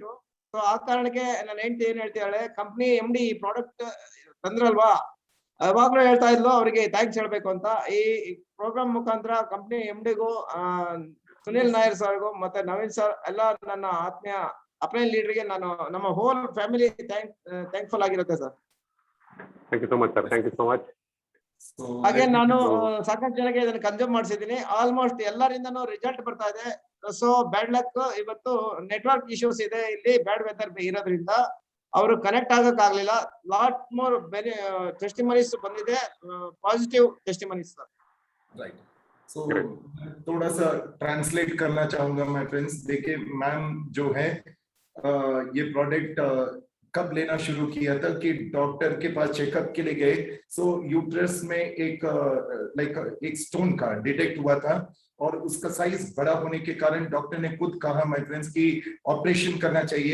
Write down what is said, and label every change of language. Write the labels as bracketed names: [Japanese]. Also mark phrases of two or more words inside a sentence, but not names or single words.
[Kannada] ಸೊ ಆ ಕಾರಣಕ್ಕೆ ನನ್ನ ಹೆಂಡತಿ ಏನ್ ಹೇಳ್ತಿದ್ದಾಳೆ, ಕಂಪ್ನಿ MD ಈ ಪ್ರಾಡಕ್ಟ್ ತಂದ್ರಲ್ವಾ, ಯಾವಾಗ್ಲೂ ಹೇಳ್ತಾ ಇದ್ಲು ಅವರಿಗೆ ಥ್ಯಾಂಕ್ಸ್ ಹೇಳ್ಬೇಕು ಅಂತ. ಈ ಪ್ರೋಗ್ರಾಮ್ ಮುಖಾಂತರ ಕಂಪ್ನಿ MDಗೂ ಸುನಿಲ್ ನಾಯರ್ ಸರ್ಗೂ ಮತ್ತೆ ನವೀನ್ ಸರ್ ಎಲ್ಲ ನನ್ನ ಆತ್ಮೀಯ [English] upline leader [Kannada] ನಾನು ನಮ್ಮ [English] whole family thankful [Kannada] ಆಗಿರುತ್ತೆ ಸರ್. [English] Thank you so much, sir. Thank you so much. [Kannada] ಹಾಗೆ ನಾನು ಸಾಕಷ್ಟು ಜನಕ್ಕೆ ಇದನ್ನ ಕನ್ಸ್ಯೂಮ್ ಮಾಡಿಸಿದೀನಿ. ಆಲ್ಮೋಸ್ಟ್ ಎಲ್ಲರಿಂದನೂ ರಿಸಲ್ಟ್ ಬರ್ತಾ ಇದೆ. [English] so bad luck, [Kannada] ಇವತ್ತು [English] network issues [Kannada] ಇದೆ ಇಲ್ಲಿ, [English] bad weather [Kannada] ಇರೋದ್ರಿಂದ ಅವರು ಕನೆಕ್ಟ್ ಆಗಕ್ ಆಗ್ಲಿಲ್ಲ. [English] lot more [Kannada] ಬೇರೆ ಟೆಸ್ಟಿಮನೀಸ್ ಬಂದಿದೆ, [English] positive testimonies sir. राइट. [Hindi] सो थोड़ा सा ट्रांसलेट करना चाहूंगा मैं फ्रेंड्स. देखिए मैम जो है ये प्रोडक्ट कब लेना शुरू किया था कि डॉक्टर के पास चेकअप के लिए गए. सो यूट्रस में एक स्टोन का डिटेक्ट हुआ था और उसका साइज बड़ा होने के कारण डॉक्टर ने खुद कहा [English] my friends [Hindi] कि ऑपरेशन करना चाहिए.